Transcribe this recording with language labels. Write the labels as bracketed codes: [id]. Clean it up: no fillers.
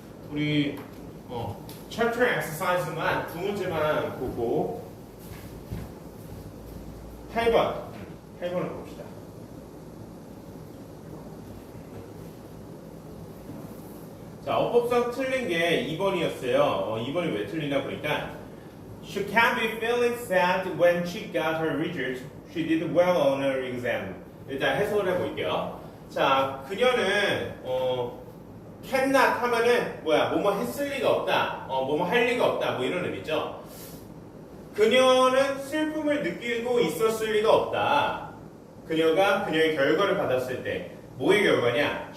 [ko] 우리 chapter exercise만 두 문제만 보고 8번을 봅시다. 자, 어법상 틀린 게 2번이었어요. 2번이 왜 틀리나 보니까 [en] She can't be feeling sad when she got her results. She did well on her exam. [ko] 일단 해석을 해볼게요. 자, 그녀는 cannot 하면은 뭐뭐 했을 리가 없다. 뭐뭐 할 리가 없다. 뭐 이런 의미죠. 그녀는 슬픔을 느끼고 있었을 리가 없다. 그녀가 그녀의 결과를 받았을 때 뭐의 결과냐?